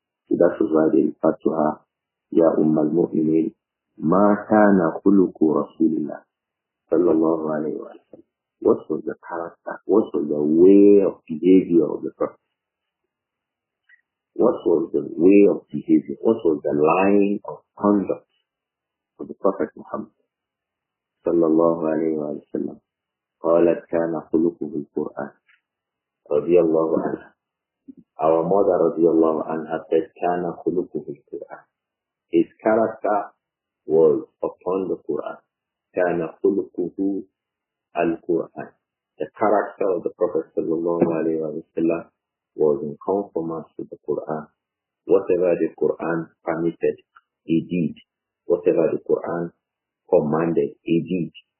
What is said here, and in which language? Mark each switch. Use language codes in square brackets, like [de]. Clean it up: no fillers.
[en] So that is why they refer to her, Ya al-Mu'minin, [ar] Ma kana khuluqu Rasulillah, [en] sallallahu alayhi wa sallam. What was the character? What was the way of behavior of the Prophet? What was the way of behavior? What was the line of conduct of the Prophet Muhammad sallallahu alayhi wa sallam? [ar] قالت كان خلقه القرآن رضي الله عنها. [en] Our mother رضي الله عنها said [ar] كان خلقه القرآن. [en] His character was upon the Quran. [ar] كان خلقه القرآن. [en] The character of the Prophet sallallahu alayhi wa sallam was in conformance with the Quran. Whatever the Quran permitted, he did. Whatever the Quran commanded, he did.